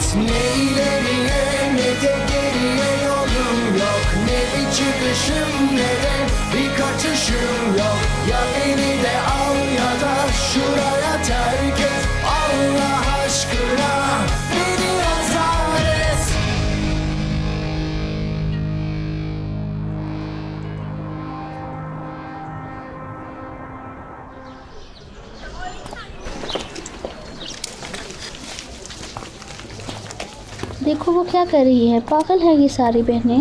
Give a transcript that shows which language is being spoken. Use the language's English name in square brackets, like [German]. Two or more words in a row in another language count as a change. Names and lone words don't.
[Turkish] Ne ileriye ne de geriye yolum yok. Ne bir çıkışım ne de bir kaçışım yok. Ya beni de al ya da şuraya terk et. Allah aşkına beni azar et. [Urdu] देखो वो क्या कर रही है, पागल है ये सारी बहनें।